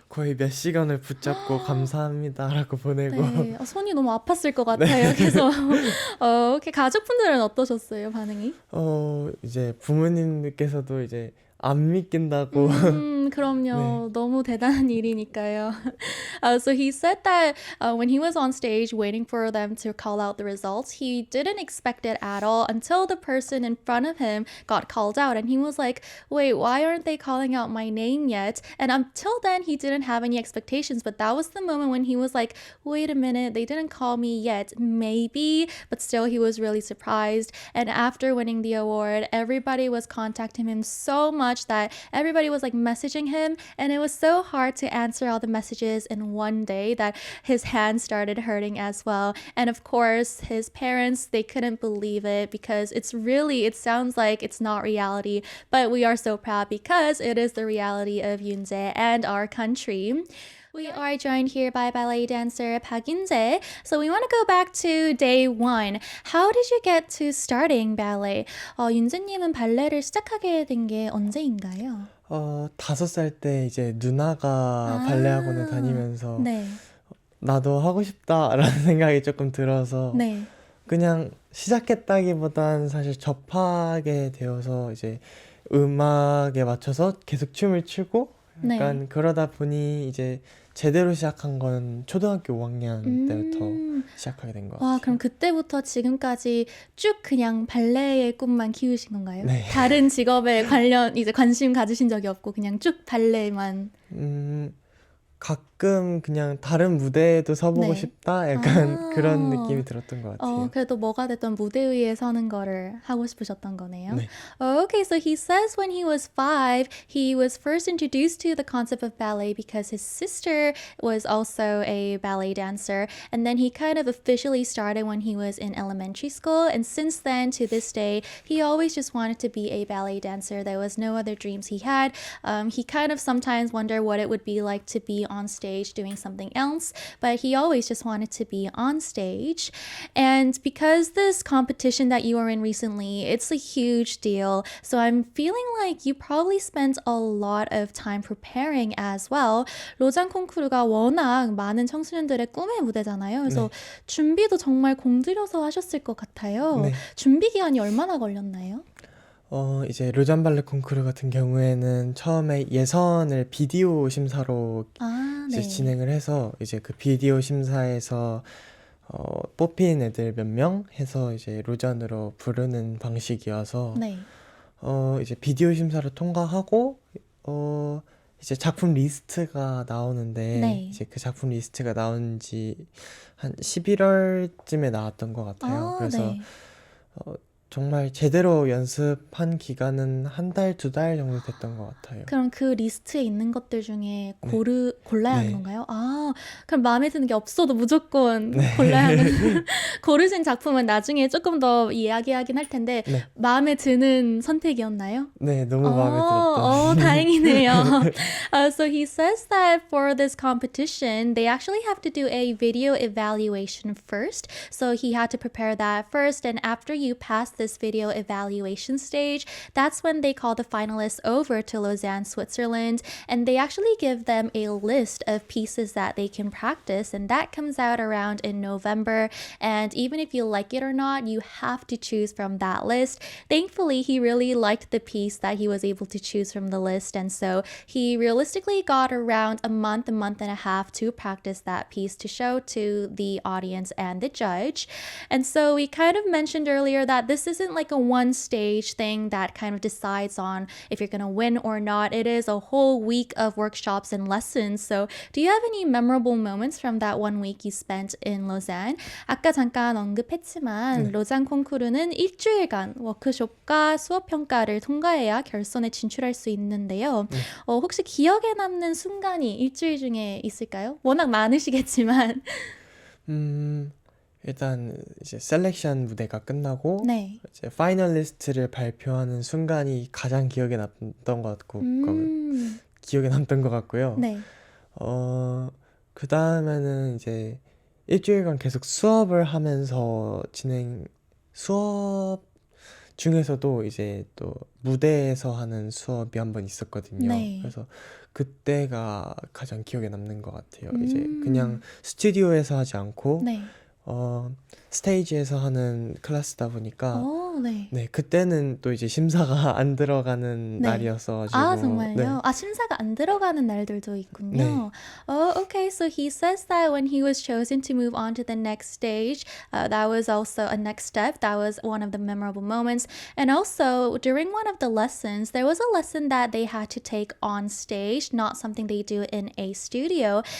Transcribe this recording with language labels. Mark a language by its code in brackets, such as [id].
[ko] 거의 몇 시간을 붙잡고 감사합니다라고 보내고 네. 손이 너무 아팠을 것 같아요. 그래서 가족분들은 어떠셨어요, 반응이? 이제 부모님께서도 이제 안 믿긴다고 그럼요. 너무 대단한 일이니까요. [en] So he said that when he was on stage waiting for them to call out the results, he didn't expect it at all until the person in front of him got called out. And he was like, wait, why aren't they calling out my name yet? And until then, he didn't have any expectations. But that was the moment when he was like, wait a minute, they didn't call me yet. Maybe. But still, he was really surprised. And after winning the award, everybody was contacting him so much that everybody was like messaging him, and it was so hard to answer all the messages in one day that his hands started hurting as well. And of course, his parents, they couldn't believe it because it sounds like it's not reality, but we are so proud because it is the reality of Yoonjae and our country. We are joined here by ballet dancer Park Yoonjae. So we want to go back to day one. How did you get to starting ballet? [ko] 윤재님은 발레를 시작하게 된 게 언제인가요? 5살 때 이제 누나가 발레 학원을 다니면서 네. 나도 하고 싶다라는 생각이 조금 들어서 네. 그냥 시작했다기보단 사실 접하게 되어서 이제 음악에 맞춰서 계속 춤을 추고 약간 그러다 보니 이제 제대로 시작한 건 초등학교 5학년 때부터 시작하게 된 것 같아요. 그럼 그때부터 지금까지 쭉 그냥 발레의 꿈만 키우신 건가요? 네. 다른 직업에 관심 가지신 적이 없고 그냥 쭉 발레만. 가끔 그냥 다른 무대에도 서보고 네. 싶다 약간 그런 느낌이 들었던 것 같아요. 그래도 뭐가 됐던 무대 위에 서는 거를 하고 싶으셨던 거네요. 네. [en] Okay, so he says when he was 5, he was first introduced to the concept of ballet because his sister was also a ballet dancer, and then he kind of officially started when he was in elementary school, and since then to this day, he always just wanted to be a ballet dancer. There was no other dreams he had. He kind of sometimes wondered what it would be like to be on stage doing something else, but he always just wanted to be on stage. And because this competition that you were in recently, it's a huge deal. So I'm feeling like you probably spent a lot of time preparing as well. [ko] 로잔 콩쿠르가 워낙 많은 청소년들의 꿈의 무대잖아요. 그래서 준비도 정말 공들여서 하셨을 것 같아요. 네. 준비 기간이 얼마나 걸렸나요? 이제 로잔 발레 콩쿠르 같은 경우에는 처음에 예선을 비디오 심사로 이제 진행을 해서 이제 그 비디오 심사에서 뽑힌 애들 몇 명 해서 이제 로잔으로 부르는 방식이어서 이제 비디오 심사를 통과하고 이제 작품 리스트가 나오는데 이제 그 작품 리스트가 나온 지 한 11월쯤에 나왔던 것 같아요. 그래서 정말 제대로 연습한 기간은 한 달, 2달 정도 됐던 것 같아요. 그럼 그 리스트에 있는 것들 중에 골라야 하는 건가요? 그럼 마음에 드는 게 없어도 무조건 네. 골라야 하는. 고르신 작품은 나중에 조금 더 이야기하긴 할 텐데 네. 마음에 드는 선택이었나요? 네, 너무 마음에 들었던. 다행이네요. [en] So he says that for this competition, they actually have to do a video evaluation first. So he had to prepare that first. And after you pass this video evaluation stage, that's when they call the finalists over to Lausanne, Switzerland. And they actually give them a list of pieces that they can practice. And that comes out around in November. And even if you like it or not, you have to choose from that list. Thankfully, he really liked the piece that he was able to choose from the list. And so he realistically got around a month and a half to practice that piece to show to the audience and the judge. And so we kind of mentioned earlier that this isn't like a one stage thing that kind of decides on if you're going to win or not. It is a whole week of workshops and lessons. So do you have any memorable moments from that 1 week you spent in Lausanne? [ko] 아까 잠깐 언급했지만 네. 로잔 콩쿠르는 일주일간 워크숍과 수업 평가를 통과해야 결선에 진출할 수 있는데요. 네. 혹시 기억에 남는 순간이 일주일 중에 있을까요? 워낙 많으시겠지만. 일단 이제 셀렉션 무대가 끝나고 네. 이제 파이널리스트를 발표하는 순간이 가장 기억에 남던 것 같고 기억에 남던 것 같고요. 네. 그 다음에는 이제 일주일간 계속 수업을 하면서 수업 중에서도 이제 또 무대에서 하는 수업이 한 번 있었거든요. 네. 그래서 그때가 가장 기억에 남는 것 같아요. 이제 그냥 스튜디오에서 하지 않고 네. 스테이지에서 하는 클래스다 보니까 네. 네, 그때는 또 이제 심사가 안 들어가는 네. 날이었어가지고 정말요? 네. 심사가 안 들어가는 날들도 있군요. 네. [en] Okay. So he says that when he was chosen to move on to the next stage, that was also a next step. That was one of the memorable moments. And also, during one of the lessons, there was a lesson that they had to take on stage, not something they do in a studio.